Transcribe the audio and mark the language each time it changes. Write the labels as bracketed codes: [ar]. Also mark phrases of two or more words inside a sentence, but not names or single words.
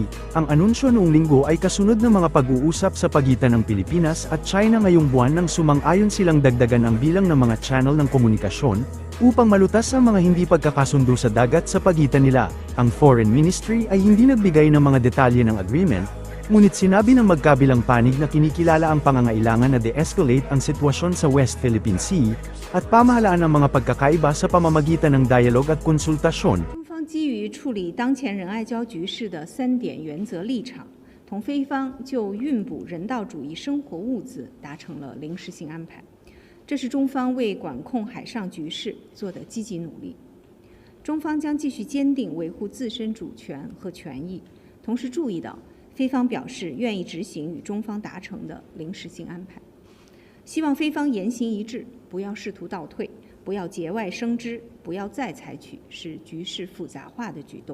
[tl] Ang anunsyo noong linggo ay kasunod ng mga pag-uusap sa pagitan ng Pilipinas at China ngayong buwan nang sumang-ayon silang dagdagan ang bilang ng mga channel ng komunikasyon upang malutas ang mga hindi pagkakasundo sa dagat sa pagitan nila. Ang Foreign Ministry ay hindi nagbigay ng mga detalye ng agreement, Ngunit sinabi ng magkabilang panig na kinikilala ang pangangailangan na de-escalate ang sitwasyon sa West Philippine Sea, at pamahalaan ng mga pagkakaiba sa pamamagitan ng dialog at konsultasyon. [zh] 中方基于处理当前仁爱礁局势的3点原则立场，同菲方就运补人道主义生活物资达成了临时性安排。这是中方为管控海上局势做的积极努力。中方将继续坚定维护自身主权和权益，同时注意到菲方表示愿意执行与中方达成的临时性安排，希望菲方言行一致，不要试图倒退，不要节外生枝，不要再采取使局势复杂化的举动。